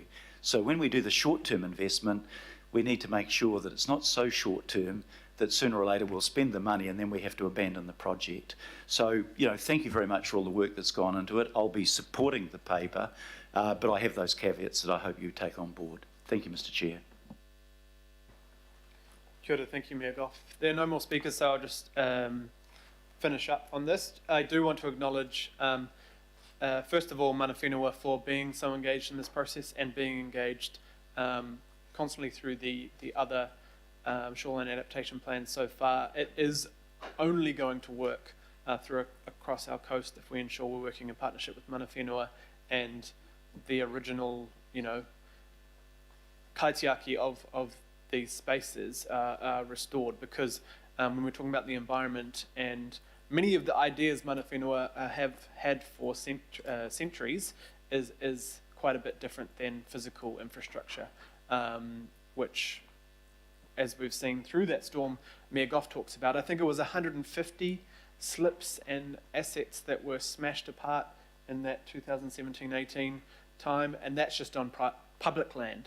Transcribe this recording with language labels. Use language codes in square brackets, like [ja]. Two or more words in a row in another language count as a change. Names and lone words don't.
[en] So when we do the short term investment, we need to make sure that it's not so short term that sooner or later we'll spend the money and then we have to abandon the project. So, you know, thank you very much for all the work that's gone into it. I'll be supporting the paper, but I have those caveats that I hope you take on board. Thank you, Mr. Chair. [mi] Kia ora, [en] thank you, Mayor Goff. There are no more speakers, so I'll just finish up on this. I do want to acknowledge, first of all, [mi] mana whenua [en] for being so engaged in this process and being engaged constantly through the other shoreline adaptation plans so far. It is only going to work across our coast if we ensure we're working in partnership with [mi] mana whenua [en] and the original, you know, kaitiaki of these spaces are restored, because when we're talking about the environment and many of the ideas [mi] mana whenua [en] have had for centuries is quite a bit different than physical infrastructure, which, as we've seen through that storm Mayor Goff talks about, I think it was 150 slips and assets that were smashed apart in that 2017-18 time, and that's just on public land.